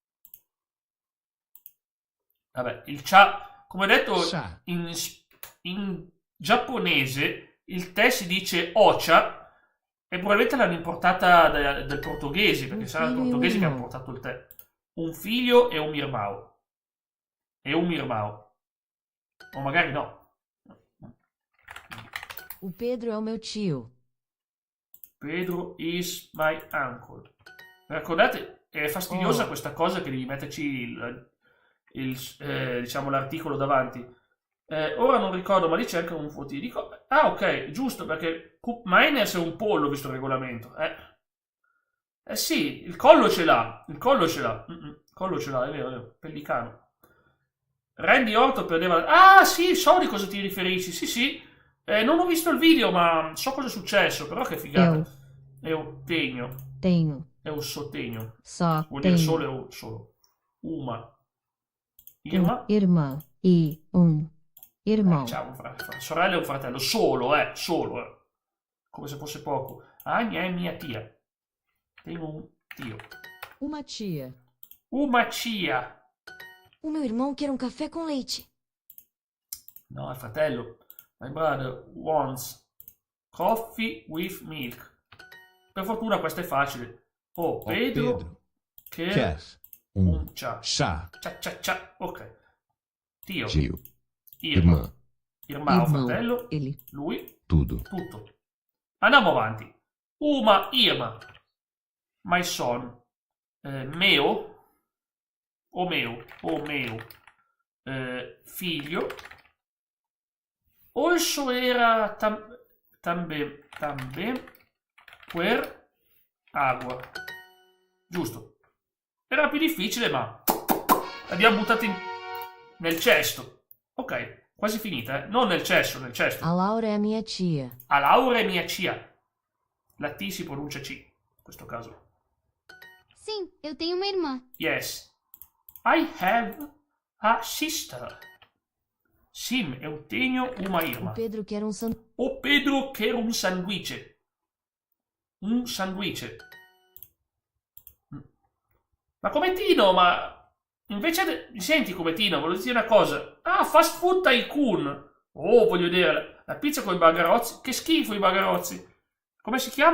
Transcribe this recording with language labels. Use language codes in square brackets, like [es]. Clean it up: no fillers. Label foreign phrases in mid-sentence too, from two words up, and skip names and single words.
[it] Vabbè, il cha, come ho detto, [pt] Chá. [it] in giapponese il tè si dice ocha e probabilmente l'hanno importata dal portoghese, perché sarà il portoghese che ha portato il tè. Un figlio e un irmão. O magari no. [pt] O Pedro é o meu tio. [en] Pedro is my uncle. [it] Ricordate, è fastidiosa questa cosa che devi metterci diciamo l'articolo davanti. Ora non ricordo, ma lì c'è anche un fatidico. Ah, ok, giusto, perché Coop Miners è un pollo, visto il regolamento. Sì, il collo ce l'ha. Il collo ce l'ha, è vero, pellicano. Randy Orton perdeva. Ah, sì, so di cosa ti riferisci. Sì. Non ho visto il video, ma so cosa è successo. Però che figata. Eugenio. [pt] Tenho. [it] È un sottegno. [pt] Só [it] Vuol dire [pt] tenho. [it] sole o solo. [pt] Uma. Uma irmã e irmão. [it] Ciao, una sorella e un fratello. Solo. Come se fosse poco. Ania è mia tia. Tengo un tio. [pt] Uma tia. Uma tia. O meu irmão quer um café com leite. [it] No, è fratello. [en] My brother wants coffee with milk. [it] Per fortuna questa è facile. [pt] Oh, Pedro quer chá. chá. [it] Cià. Ok. Tio. [pt] Irmã. Irmão, fratello. Ele. [it] Lui. [pt] Tudo. [it] Tutto. Andiamo avanti. [pt] Uma, Irma. [en] My son. [pt] Meo. O meo. Figlio. Also era tambe per agua. [it] Giusto. Era più difficile, ma l'abbiamo buttato nel cesto. Ok, quasi finita, Non nel cesto, nel cesto. [pt] A Laura é minha tia. [it] A Laura è mia cia. La T si pronuncia C, in questo caso. [pt] Sim, eu tenho uma irmã. [en] Yes. I have a sister. [pt] Sim, eu tenho uma irmã. O Pedro quer um sanduíche. O Pedro quer un sanduiche. Un sanduiche. [it] Ma come Tino, ma invece senti come Tino, volevo dire una cosa. [en] Ah, fast food tycoon. [it] Oh, voglio dire, la pizza con i bagarozzi. Che schifo i bagarozzi. Come si chiama?